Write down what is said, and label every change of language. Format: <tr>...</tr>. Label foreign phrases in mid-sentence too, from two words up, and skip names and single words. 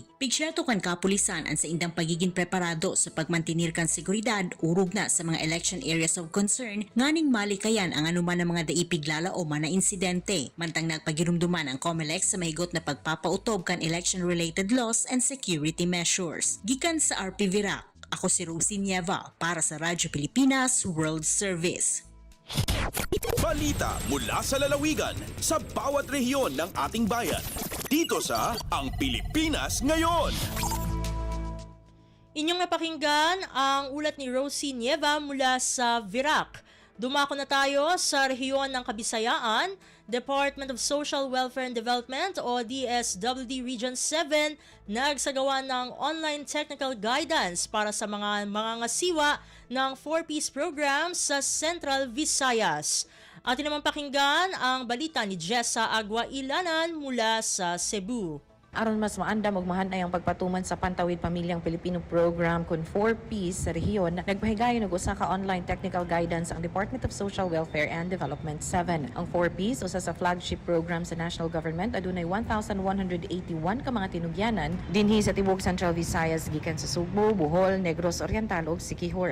<bik>Pigsyerto kan kapulisan ang sa indang pagiging preparado sa pagmantinir kan seguridad urog na sa mga</bik> <en>election areas of concern</en> <bik>nganing malikayan ang anuman ng mga daipiglalao o mana insidente. Mantang nagpagirumduman ang COMELEC sa mahigot na pagpapautob kan</bik> <en>election-related laws and security measures.</en> <bik>Gikan sa RP Virac, Ako si Rosie Nieva para sa Radyo Pilipinas World Service.</bik> <tl>Balita mula sa lalawigan sa bawat rehiyon ng ating bayan. Dito sa Ang Pilipinas Ngayon. Inyong napakinggan ang ulat ni Rosie Nieva mula sa Virac. Dumako na tayo sa rehiyon ng Kabisayaan. Department of Social Welfare and Development o DSWD Region 7 nagsagawa ng</tl> <en>online technical guidance</en> <tl>para sa mga mangangasiwa ng 4-piece program sa Central Visayas. Atin naman pakinggan ang balita ni Jessa Agua Ilanan mula sa Cebu.</tl> <ceb>Aron mas maanda magmahan ay ang pagpatuman sa Pantawid Pamilyang Pilipino Program kun 4Ps sa rehiyon, nagpahigayon og usa ka</ceb> <en>online technical guidance</en> <ceb>ang Department of Social Welfare and Development 7. Ang 4Ps usa sa</ceb> <en>flagship program</en> <ceb>sa</ceb> <en>national government</en> <ceb>adunay 1,181 ka mga tinugyanan dinhi sa tibuok Central Visayas gikan sa Sugbo, Bohol, Negros Oriental ug Siquijor.</ceb>